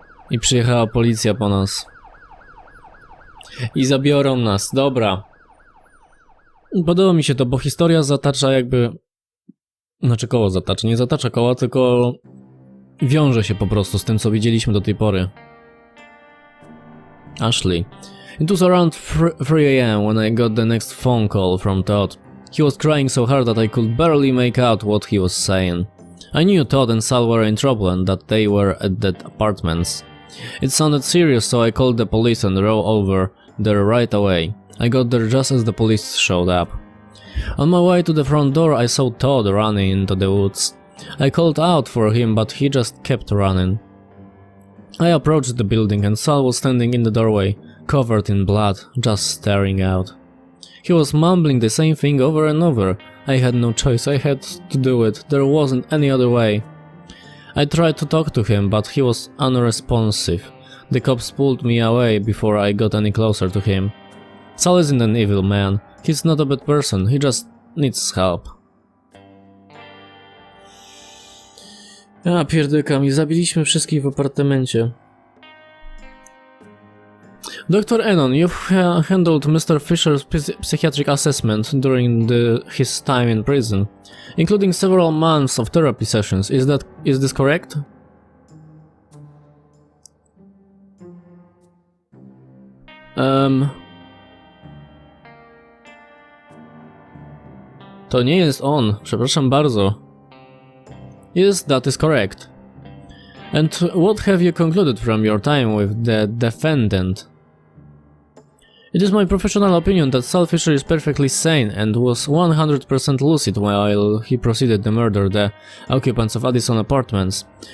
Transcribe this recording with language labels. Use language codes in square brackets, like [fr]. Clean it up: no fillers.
[pl] I przyjechała policja po nas. I zabiorą nas. Dobra. Podoba mi się to, bo historia zatacza jakby... Znaczy koło zatacza. Nie zatacza koła, tylko... wiąże się po prostu z tym, co widzieliśmy do tej pory. [en] Ashley. It was around 3 a.m. when I got the next phone call from Todd. He was crying so hard that I could barely make out what he was saying. I knew Todd and Sal were in trouble and that they were at the apartments. It sounded serious, so I called the police and drove over there right away. I got there just as the police showed up. On my way to the front door, I saw Todd running into the woods. I called out for him, but he just kept running. I approached the building and Sal was standing in the doorway, covered in blood, just staring out. He was mumbling the same thing over and over. I had no choice, I had to do it. There wasn't any other way. I tried to talk to him, but he was unresponsive. The cops pulled me away before I got any closer to him. Sal isn't an evil man. He's not a bad person. He just needs help. [pl] A pierdykam, i zabiliśmy wszystkich w apartamencie. [en] Dr. Enon, you've handled Mr. Fisher's psychiatric assessment during his time in prison, including several months of therapy sessions. Is this correct? [pl] To nie jest on, przepraszam bardzo. [en] Yes, that is correct. And what have you concluded from your time with the defendant? It is my professional opinion that Sal Fisher is perfectly sane and was 100% lucid while he proceeded to murder the occupants of Addison Apartments.